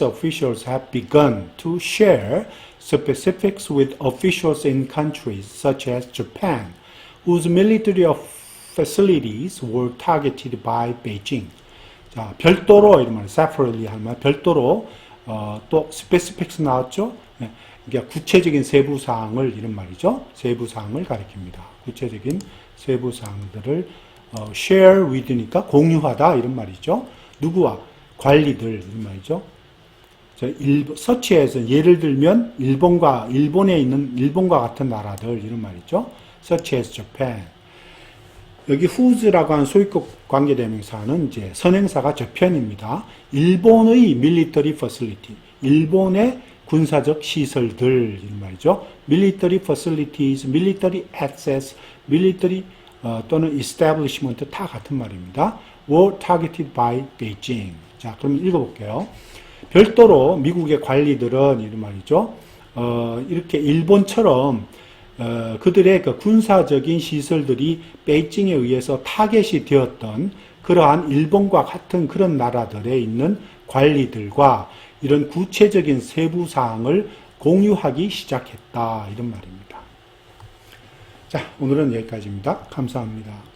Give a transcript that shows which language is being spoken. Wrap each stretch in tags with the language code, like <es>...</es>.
<en>officials have begun to share specifics with officials in countries such as Japan, whose military facilities were targeted by Beijing.</en> <ko>자, 별도로 이런 말, separately 할 말, 별도로 또 specifics 나왔죠. 그러니까 구체적인 세부 사항을 이런 말이죠. 세부 사항을 가리킵니다. 구체적인 세부 사항들을 share with니까 공유하다 이런 말이죠. 누구와? 관리들 이런 말이죠. 서치에서 예를 들면 일본에 있는 일본과 같은 나라들 이런 말이죠.</ko> <en>such as Japan.</en> <ko>여기 whose라고 하는 소유격 관계대명사는 이제 선행사가 저편입니다. 일본의 military facility, 일본의 군사적 시설들 이런 말이죠.</ko> <en>military facilities, military access, military 또는 establishment</en> <ko>다 같은 말입니다.</ko> <en>were targeted by Beijing.</en> <ko>자, 그럼 읽어볼게요. 별도로 미국의 관리들은 이런 말이죠. 이렇게 일본처럼 그들의 그 군사적인 시설들이 베이징에 의해서 타겟이 되었던 그러한 일본과 같은 그런 나라들에 있는 관리들과 이런 구체적인 세부 사항을 공유하기 시작했다 이런 말입니다. 자, 오늘은 여기까지입니다. 감사합니다.</ko>